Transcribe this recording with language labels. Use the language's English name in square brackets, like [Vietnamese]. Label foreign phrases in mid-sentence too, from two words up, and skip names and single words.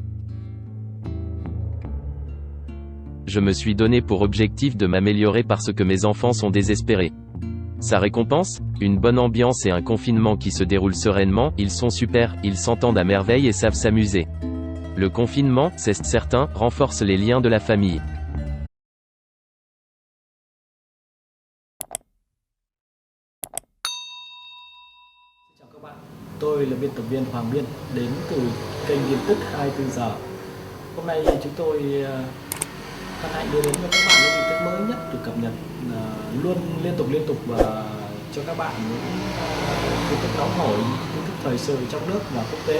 [French] Je me suis donné pour objectif de m'améliorer parce que mes enfants sont désespérés. Sa récompense ? Une bonne ambiance et un confinement qui se déroule sereinement, ils sont super, ils s'entendent à merveille et savent s'amuser. Le confinement, c'est certain, renforce les liens de la famille. [Vietnamese] Chào các bạn, tôi là biên tập viên Hoàng Biên đến từ kênh tin tức 24 giờ. Hôm nay chúng tôi hân hạnh đưa đến cho các bạn những tin tức mới nhất được cập nhật luôn liên tục và cho các bạn những tin tức nóng hổi, tin tức thời sự trong nước và quốc tế.